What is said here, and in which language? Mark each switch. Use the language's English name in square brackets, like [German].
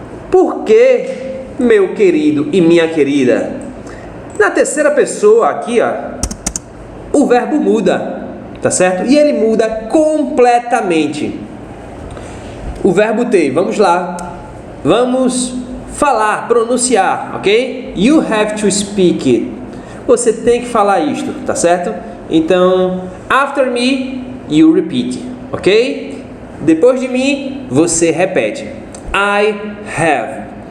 [Portuguese] Porque, meu querido e minha querida, na terceira pessoa aqui, ó, o verbo muda, tá certo? E ele muda completamente. O verbo ter, vamos lá, vamos falar, pronunciar, ok? [English] You have to speak it. [Portuguese] Você tem que falar isto, tá certo? [English] Então, after me, you repeat, ok? [Portuguese] Depois de mim, você repete. [English] I have.